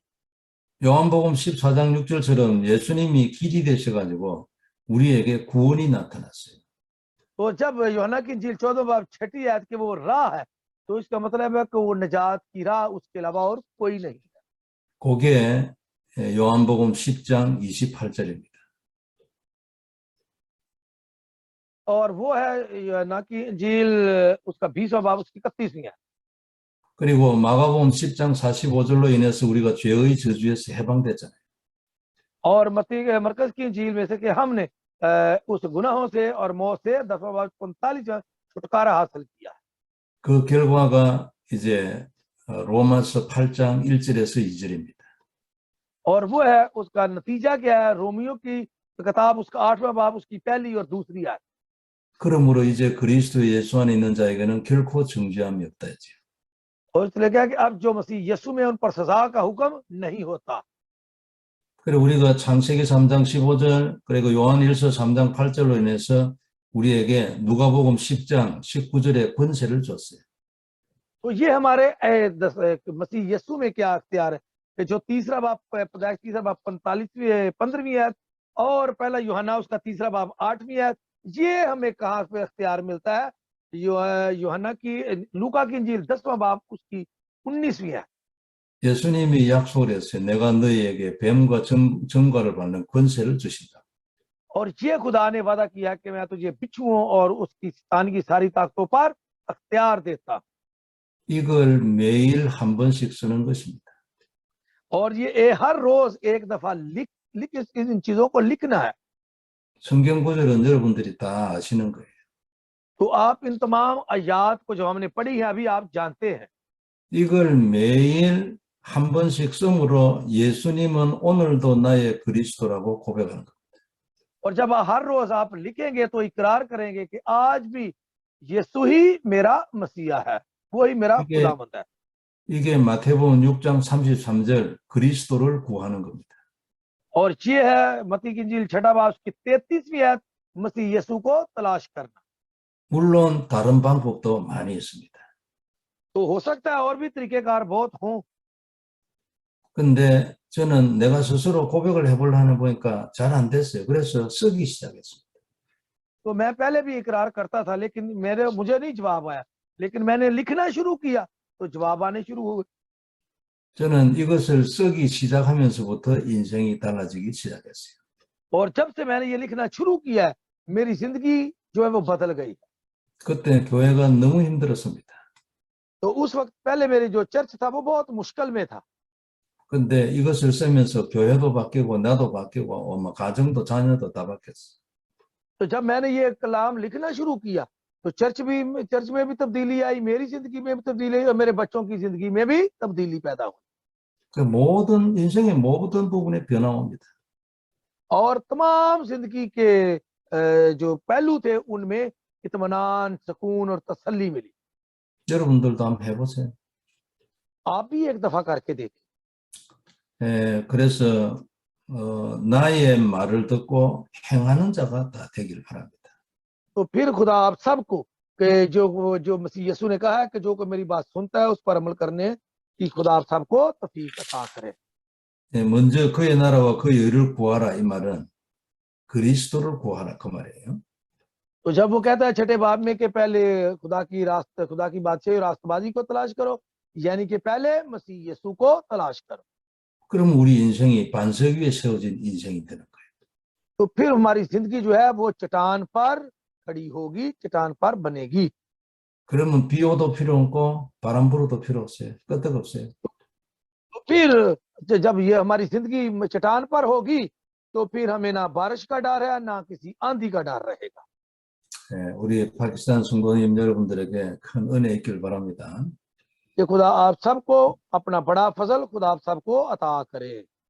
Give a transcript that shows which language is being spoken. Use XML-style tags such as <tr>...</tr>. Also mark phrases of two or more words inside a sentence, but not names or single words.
<ko>요한복음 14장 6절처럼 예수님이 길이 되셔가지고 우리에게 구원이 나타났어요.</ko> <ur>تو جب یوحنا کی انجیل 14 باب 6ٹھی آیت کے وہ راہ ہے، تو اس کا مطلب ہے کہ وہ نجات کی راہ اس کے علاوہ اور کوئی نہیں ہے.</ur> <ko>그게 요한복음 10장 28절입니다.</ko> <ur>اور وہ ہے یوحنا کی انجیل اس کا 20واں باب اس کی 31ویں ہے.</ur> <ko>그리고 마가복음 10장 45절로 인해서 우리가 죄의 저주에서 해방됐잖아요.</ko> <ur>اور مرکز کی انجیل میں سے کہ ہم نے اس گناہوں سے اور موت سے 10واں باب 45 چھٹکارا حاصل کیا.</ur> <ko>그 결과가 इ제 로마서 8장 1절에서 2절입니다.</ko> <ur>اور وہ ہے اس کا نتیجہ کیا ہے، رومیو کی کتاب اس کا 8واں باب اس کی پہلی اور دوسری آیت.</ur> <ko>그러므로 이제 그리스도 예수 안에 있는 자에게는 결코 정죄함이 없다 했죠.</ko> <ur>اور اس لیے کیا کہ اب جو مسیح یسوع میں ان پر سزا کا حکم نہیں ہوتا.</ur> <ko>그리고 우리가 창세기 3장 15절 그리고 요한일서 3장 8절로 인해서 우리에게 누가복음 10장 19절의 권세를 줬어요.</ko> <ur>تو یہ ہمارے مسیح یسوع میں کیا اختیار ہے کہ جو تیسرا باب پیدائش تیسرا باب 15ویں آیت اور پہلا یوحنا اس کا تیسرا باب 8ویں آیت، یہ ہمیں کہاں پہ اختیار ملتا ہے? یوحنا کی لوقا کی انجیل 10واں باب اس کی 19ویں آیت.</ur> <ko>예수님이 약속을 했어요. 내가 너희에게 뱀과 정과를 받는 권세를 주신다.</ko> <ur>اور یہ خدا نے وعدہ کیا کہ میں تجھے بچھوؤں اور اس کی شیطان کی ساری طاقتوں پر اختیار دیتا.</ur> <ko>이걸 매일 한 번씩 쓰는 것입니다.</ko> <ur>اور یہ ہر روز ایک دفعہ لکھ ان چیزوں کو لکھنا ہے.</ur> <ko>성경 구절은 여러분들이 다 아시는 거예요.</ko> <ur>تو آپ ان تمام آیات کو جو ہم نے پڑھی ہے ابھی آپ جانتے ہیں.</ur> <ko>이걸 매일 한 번씩 씀으로 예수님은 오늘도 나의 그리스도라고 고백하는 겁니다.</ko> <ur>اور جب ہر روز آپ لکھیں گے تو اقرار کریں گے کہ آج بھی یسوع ہی میرا مسیحا ہے، وہ ہی میرا خداوند ہے.</ur> <ko>이게 마태복음 6장 33절 그리스도를 구하는 겁니다.</ko> <ur>اور یہ ہے متی کی انجیل 6واں باب کی 33ویں آیت، مسیح یسوع کو تلاش کرنا.</ur> <ko>물론 다른 방법도 많이 있습니다.</ko> <ur>تو ہو سکتا ہے اور بھی طریقہ کار بہت ہوں,</ur> <ko>근데 저는 내가 스스로 고백을 해보려는 보니까 잘 안 됐어요. 그래서 쓰기 시작했습니다.</ko> <ur>تو میں پہلے بھی اقرار کرتا تھا لیکن مجھے نہیں جواب آیا، لیکن میں نے لکھنا شروع کیا تو جواب آنے شروع ہو گئے.</ur> <ko>저는 이것을 쓰기 시작하면서부터 인생이 달라지기 시작했어요.</ko> <ur>اور جب سے میں نے یہ لکھنا شروع کیا ہے میری زندگی جو ہے وہ بدل گئی.</ur> <ko>그때 교회가 너무 힘들었습니다.</ko> <ur>تو اس وقت پہلے میری جو چرچ تھا وہ بہت مشکل میں تھا.</ur> <ko>근데 이것을 쓰면서 교회도 바뀌고 나도 바뀌고 뭐 가정도 자녀도 다 바뀌었어.</ko> <ur>تو جب میں نے یہ کلام لکھنا شروع کیا تو چرچ میں بھی تبدیلی آئی، میری زندگی میں بھی تبدیلی آئی اور میرے بچوں کی زندگی میں بھی تبدیلی پیدا ہوئی</ur> <ko>그 모든 인생의 모든 부분에 변화 옵니다.</ko> <ur>اور تمام زندگی کے جو پہلو تھے ان میں اطمینان، سکون اور تسلی ملی.</ur> <ko>여러분들도 한번 해보세요.</ko> <ur>آپ بھی ایک دفعہ کر کے دیکھیں.</ur> <ko>그래서 나의 말을 듣고 행하는 자가 다 되길 바랍니다.</ko> <ur>تو پھر خدا آپ سب کو کہ جو جو مسیح یسوع نے کہا ہے کہ جو کوئی میری بات سنتا ہے اس پر عمل کرنے کی خدا آپ سب کو توفیق عطا کرے.</ur> <ko>먼저 그의 나라와 그의 의를 구하라 이 말은 그리스도를 구하라 그 말이에요.</ko> <ur>تو جب وہ کہتا ہے چھٹے باب میں کہ پہلے خدا کی بادشاہی اور راستبازی کو تلاش کرو، یعنی کہ پہلے مسیح یسوع کو تلاش کرو,</ur> <ko>그럼 우리 인생이 반석 위에 세워진 인생이 되는 거예요.</ko> <ur>تو پھر ہماری زندگی جو ہے وہ چٹان پر کھڑی ہوگی، چٹان پر بنے گی.</ur> <ko>그러면 비 오도 필요 없고 바람 불어도 필요 없어요. 끄떡없어요.</ko> <ur>تو پھر جب یہ ہماری زندگی چٹان پر ہوگی تو پھر ہمیں نہ بارش کا ڈر ہے نہ کسی آندھی کا ڈر رہے گا.</ur> <ko>우리 파키스탄 성도님 여러분들에게 큰 은혜 있길 바랍니다.</ko> <ur>کہ خدا آپ سب کو اپنا بڑا فضل خدا آپ سب کو عطا کرے.</ur>